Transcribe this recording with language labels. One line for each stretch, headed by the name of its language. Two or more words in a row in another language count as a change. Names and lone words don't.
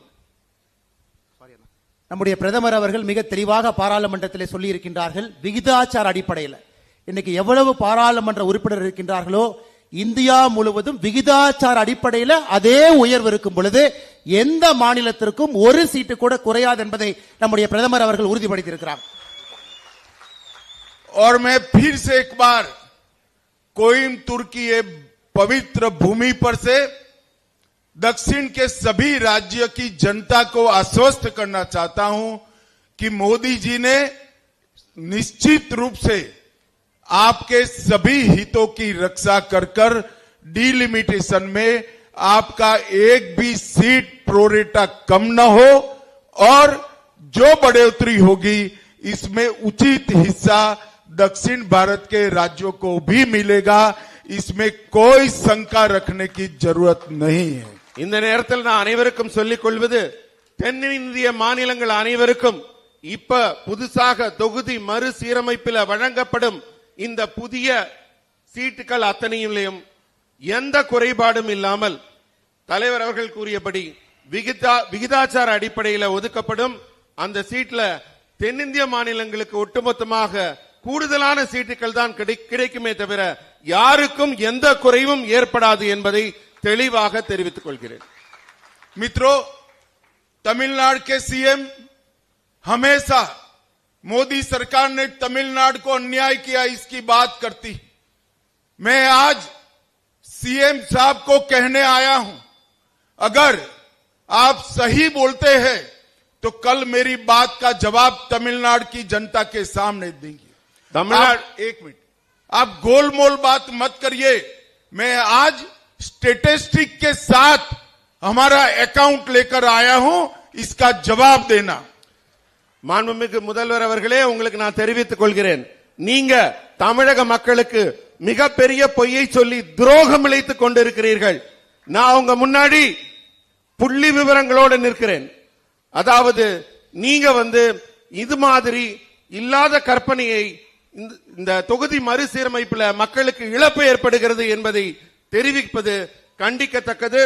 Tamil: நம்முடைய பிரதமர் அவர்கள் மிக தெளிவாக பாராளுமன்றத்தில் சொல்லி இருக்கின்றார்கள், விகிதாச்சார அடிப்படையில் இன்னைக்கு எவ்வளவு பாராளுமன்ற உறுப்பினர் இருக்கின்றார்களோ இந்தியா முழுவதும் விகிதாச்சார அடிப்படையில் அதே உயர்வு இருக்கும் பொழுது எந்த மாநிலத்திற்கும் ஒரு சீட்டு கூட குறையாது என்பதை நம்முடைய பிரதமர் அவர்கள் உறுதிப்படுத்தியிருக்கிறார்.
Hindi: और मैं फिर से एक बार कोयम्बतूर की ये पवित्र भूमि पर से दक्षिण के सभी राज्य की जनता को आश्वस्त करना चाहता हूं कि मोदी जी ने निश्चित रूप से आपके सभी हितों की रक्षा कर डिलिमिटेशन में आपका एक भी सीट प्रोरेटा कम न हो और जो बढ़ोतरी होगी इसमें उचित हिस्सा दक्षिण भारत के राज्यों को भी मिलेगा. इसमें कोई शंका रखने की जरूरत नहीं है.
Tamil: இந்த நேரத்தில் நான் அனைவருக்கும் சொல்லிக் கொள்வது, தென்னிந்திய மாநிலங்கள் அனைவருக்கும் இப்ப புதுசாக தொகுதி மறுசீரமைப்பில் வழங்கப்படும் இந்த புதிய சீட்டுகள் அத்தனையிலும் எந்த குறைபாடும் இல்லாமல் தலைவர் அவர்கள் கூறியபடி விகிதாச்சார அடிப்படையில் ஒதுக்கப்படும் அந்த சீட்ல தென்னிந்திய மாநிலங்களுக்கு ஒட்டுமொத்தமாக கூடுதலான சீட்டுகள் தான் கிடைக்குமே தவிர யாருக்கும் எந்த குறைவும் ஏற்படாது என்பதை தெளிவாக தெரிவித்துக் கொள்கிறேன்.
Hindi: मित्रों, तमिलनाडु के सीएम हमेशा मोदी सरकार ने तमिलनाडु को अन्याय किया इसकी बात करती. मैं आज सीएम साहब को कहने आया हूं, अगर आप सही बोलते हैं तो कल मेरी बात का जवाब तमिलनाडु की जनता के सामने देंगे. तमिलनाडु, एक मिनट, आप गोलमोल बात मत करिए. मैं आज स्टेटिस्टिक के साथ हमारा अकाउंट लेकर आया हूं, इसका जवाब देना.
Tamil: மாண்புமிகு முதல்வர் அவர்களே, உங்களுக்கு நான் தெரிவித்துக் கொள்கிறேன், நீங்க தமிழக மக்களுக்கு மிகப்பெரிய பொய்யை சொல்லி துரோகம் இழைத்துக் கொண்டிருக்கிறீர்கள். நான் உங்க முன்னாடி புள்ளி விவரங்களோடு நிற்கிறேன். அதாவது நீங்க இது மாதிரி இல்லாத கற்பனையை இந்த தொகுதி மறுசீரமைப்புல மக்களுக்கு இழப்பு ஏற்படுகிறது என்பதை தெரிவிப்பது கண்டிக்கத்தக்கது.